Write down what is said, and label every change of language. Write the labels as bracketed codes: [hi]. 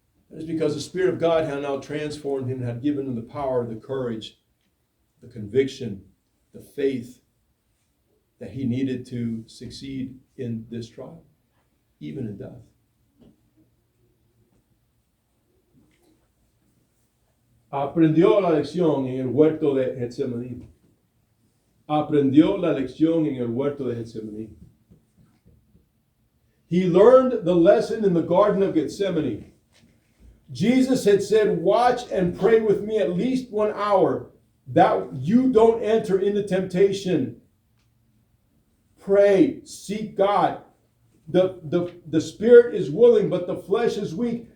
[en] That is because the Spirit of God had now transformed him, had given him the power, the courage, the conviction, the faith that he needed to succeed in this trial, even in death. [es] Aprendió la lección en el huerto de Getsemaní. Aprendió la lección en el huerto de Getsemaní. [en] He learned the lesson in the Garden of Gethsemane. Jesus had said, watch and pray with me at least 1 hour, that you don't enter into temptation. Pray, seek God. The spirit is willing, but the flesh is weak.